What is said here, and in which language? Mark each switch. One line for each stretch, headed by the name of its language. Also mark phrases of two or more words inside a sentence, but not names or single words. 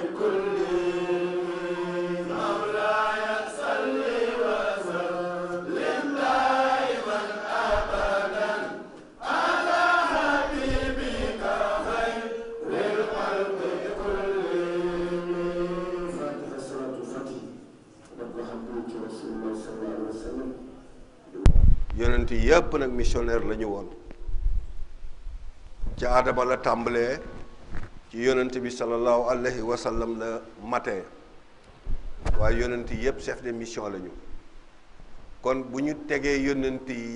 Arabic: كلهم مولاي صل وسلم دائما أبدا على حبيبك خير الخلق كلهم فاتحة صلاة الفاتحة رب حبيبك رسول الله صلى الله عليه وسلم
Wolof: yonent yépp nag missionnaire la ñu woon ci Aadama la tàmbalee ci yonent bi
Arabic: صلى الله عليه وسلم
Wolof: la matee waaye yonent yépp
French: chef de mission
Wolof: la ñu kon bu ñu tegee yonent yi